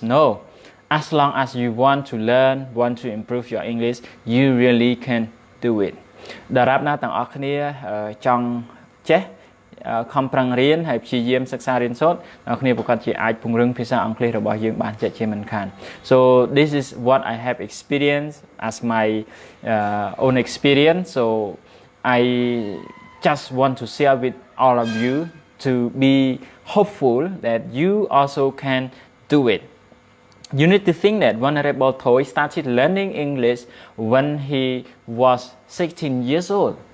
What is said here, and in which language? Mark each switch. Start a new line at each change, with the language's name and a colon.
English: No, as long as you want to learn, want to improve your English, you really can do it.
Khmer: ដរាបណាទាំងអស់គ្នាចង់ចេះខំប្រឹងរៀនហើយព្យាយាមសិក្សារៀនសូត្រអ្នកគ្នាប្រកាសជាអាចពង្រឹងភាសាអង់គ្លេសរបស់យើងបានជាក់ជាមិនខាន
English: So this is what I have experienced as my own experience. So I just want to share with all of you to be hopeful that you also can do it. You need to think that Venerable Thoy started learning English when he was 16 years old.